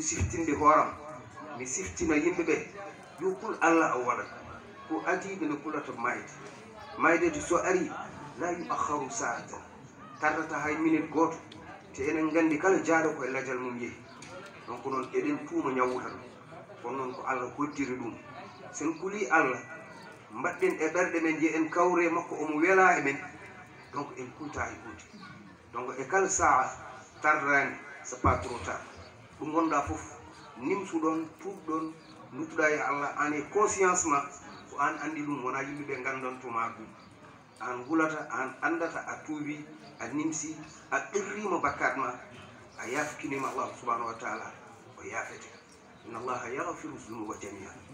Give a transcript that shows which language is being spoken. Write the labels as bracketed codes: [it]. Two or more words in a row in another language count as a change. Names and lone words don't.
[ff] siftinde hooram mi siftina yimɓeɓe yo kul allah o waɗat ko adiɓe nde kulata maydede so ari la yuakharu saatan tardata hay minute goto te enen gandi kala jaaɗo koye ladial mum yeehi donc noon eɗen tuuma ñawuta ɗum kono noon ko allah hoddiri ɗum sen kuli allah mbaɗɗen e ɓerɗe men je en kawre makko omo weela e men donc en kulta e hunde donc e kala saaha tardani [fr] c'est pas trop tard [ff] ɗo gonɗa foof nimsuɗon tuubɗon duttuɗa e allah an e conscience ma ko an andi ɗum wona yimɓeɓe gandantoma ɗum an hulata an andata a tuubi a nimsi a ɗirrima bakkat ma a yafkinima [ar] allahu subhanahu wa taala [ff] o yafete [ar] inna allaha yahfiru zunuba jamia